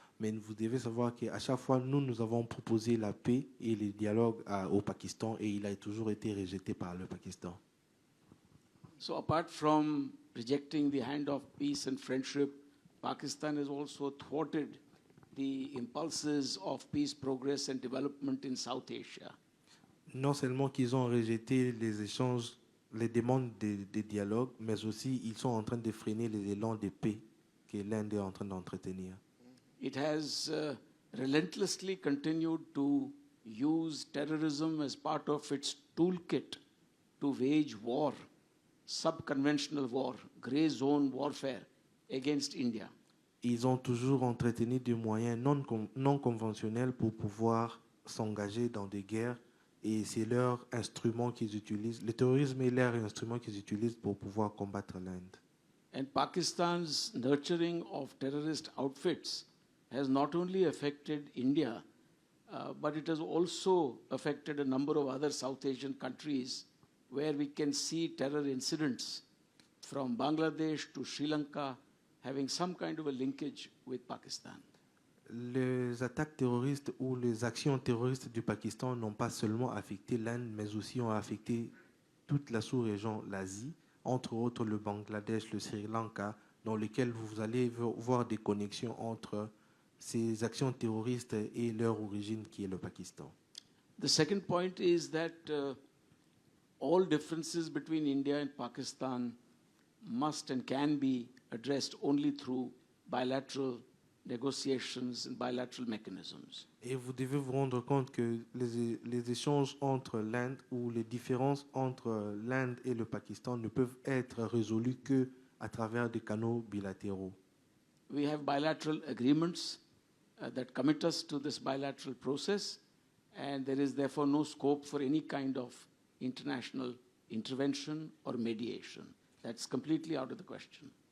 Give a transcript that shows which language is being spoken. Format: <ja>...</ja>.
<fr>Mais vous devez savoir qu'à chaque fois, nous avons proposé la paix et le dialogue au Pakistan et il a toujours été rejeté par le Pakistan.</fr> <en>So apart from rejecting the hand of peace and friendship, Pakistan has also thwarted the impulses of peace, progress and development in South Asia.</en> <fr>Non seulement qu'ils ont rejeté les échanges, les demandes de dialogue, mais aussi ils sont en train de freiner les élans de paix que l'Inde est en train d'entretenir.</fr> <en>It has relentlessly continued to use terrorism as part of its toolkit to wage war, subconventional war, grey zone warfare against India.</en> <fr>Ils ont toujours entretenu des moyens non conventionnels pour pouvoir s'engager dans des guerres et c'est leur instrument qu'ils utilisent. Le terrorisme est leur instrument qu'ils utilisent pour pouvoir combattre l'Inde.</fr> <en>And Pakistan's nurturing of terrorist outfits has not only affected India, but it has also affected a number of other South Asian countries where we can see terror incidents from Bangladesh to Sri Lanka having some kind of a linkage with Pakistan.</en> <fr>Les attaques terroristes ou les actions terroristes du Pakistan n'ont pas seulement affecté l'Inde, mais aussi ont affecté toute la sous-région, l'Asie, entre autres le Bangladesh, le Sri Lanka, dans lesquels vous allez voir des connexions entre ces actions terroristes et leur origine qui est le Pakistan.</fr> <en>The second point is that all differences between India and Pakistan must and can be addressed only through bilateral negotiations and bilateral mechanisms.</en> <fr>Et vous devez vous rendre compte que les échanges entre l'Inde ou les différences entre l'Inde et le Pakistan ne peuvent être résolus que à travers des canaux bilatéraux.</fr> <en>We have bilateral agreements that commit us to this bilateral process, and there is therefore no scope for any kind of international intervention or mediation. That's completely out of the question.</en>